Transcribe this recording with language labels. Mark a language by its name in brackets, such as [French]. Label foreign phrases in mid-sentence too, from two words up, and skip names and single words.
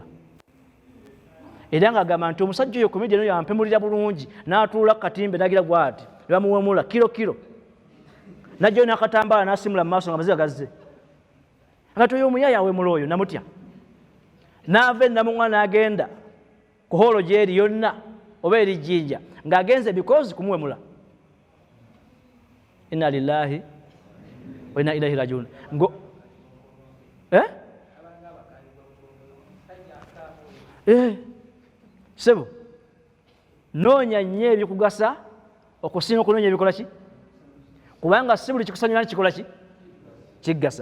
[Ganda] Era ng'agamba nti omusajja oyo komedi eno yampemulira bulungi n'atuula ku katimbe n'agira bw'ati ne bamuwemula kilo najjayo n'akatambaala n'asimula mu maaso nga maziga gazze. Nga toyo omuyaya awemula oyo namutya. N'ava ennamuŋŋa n'agenda ku holo gy'eri yonna oba eri jjinja ng'agenze because kumuwemula. [Arabic] إنا لله وإنا إليه راجعون. [Ganda] Sebo noonya nnyo ebikugasa okusinga okunoonya ebikola ki? Kubanga si buli kikusanyula kikola ki? Kiggasa.